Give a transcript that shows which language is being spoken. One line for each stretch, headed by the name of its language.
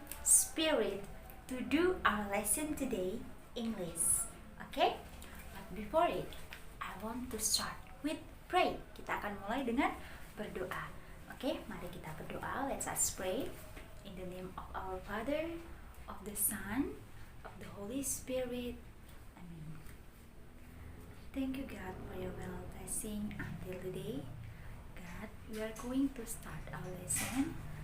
English: Spirit to do our lesson today, English. Okay? But before it, I want to start with pray.
Indonesian: Kita akan mulai dengan berdoa.
English: Okay?
Indonesian: Mari kita berdoa.
English: Let's us pray. In the name of our Father, of the Son, of the Holy Spirit. Amen. Thank you, God, for your well blessing until today. God, we are going to start our lesson.